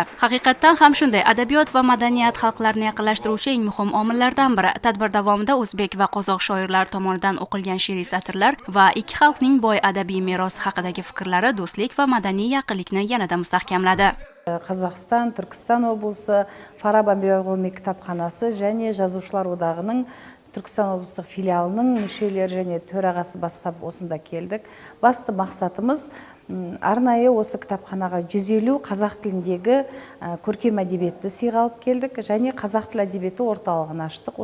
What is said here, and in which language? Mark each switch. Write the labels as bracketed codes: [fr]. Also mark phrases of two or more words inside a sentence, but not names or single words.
[uz] Haqiqatdan ham shunday, adabiyot va madaniyat xalqlarni yaqinlashtiruvchi eng muhim omillardan biri. Tadbir davomida o'zbek va qozoq shoirlar tomonidan o'qilgan she'riy satrlar va ikki xalqning boy adabiy merosi haqidagi fikrlari do'stlik va madaniy yaqinlikni yanada mustahkamladi. [kk] Qozog'iston, Turkiston облысы Forob ilmiy kitobxonasi және Жазушылар одағының Түркістан облыстық филиалының мүшелері және төрағасы бастап осында келдік. Басты мақсатымыз арнайы осы кітапханаға 150 қазақ тіліндегі көркем әдебиетті сыйға алып келдік және қазақ тіл әдебиеті орталығын аштық.